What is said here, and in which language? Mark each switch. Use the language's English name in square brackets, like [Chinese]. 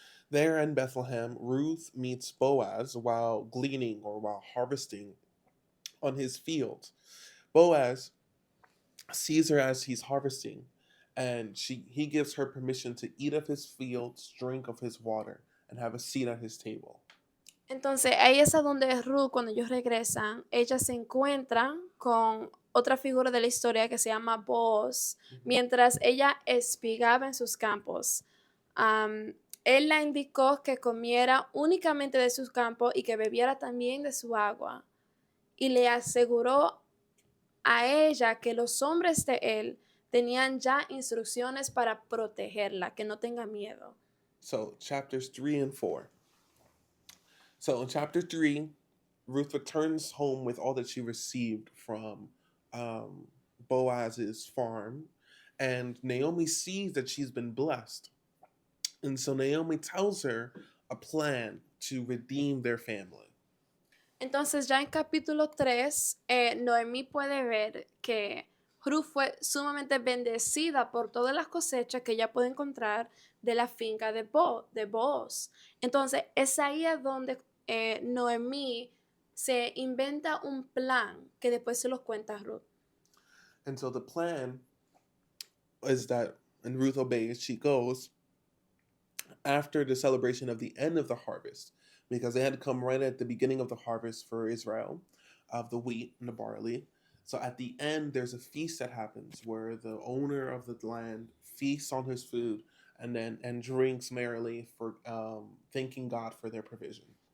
[English] There in Bethlehem, Ruth meets Boaz while gleaning or while harvesting on his field. Boaz sees her as he's harvesting, and he gives her permission to eat of his fields, drink of his water, and have a seat at his table. [Spanish] Entonces ahí es a donde Ruth, cuando ellos regresan, ella se encuentra con otra figura de la historia que se llama Boaz, mientras ella espigaba en sus campos. Él la indicó que comiera únicamente de sus campos y que bebiera también de su agua. Y le aseguró a ella que los hombres de él tenían ya instrucciones para protegerla, que no tenga miedo. [English] So, chapters 3 and 4. So, in chapter 3, Ruth returns home with all that she received from Boaz's farm, and Naomi sees that she's been blessed. And so, Naomi tells her a plan to redeem their family. [Spanish] Entonces ya en capítulo 3, Noemí puede ver que Ruth fue sumamente bendecida por todas las cosechas que ella puede encontrar de la finca de Boaz. Entonces es ahí a donde Noemí se inventa un plan que después se los cuenta a Ruth. [English] And so the plan is that, and Ruth obeys, she goes after the celebration of the end of the harvest, because they had to come right at the beginning of the harvest for Israel of the wheat and the barley. So at the end, there's a feast that happens where the owner of the land feasts on his food and drinks merrily for thanking God for their provision.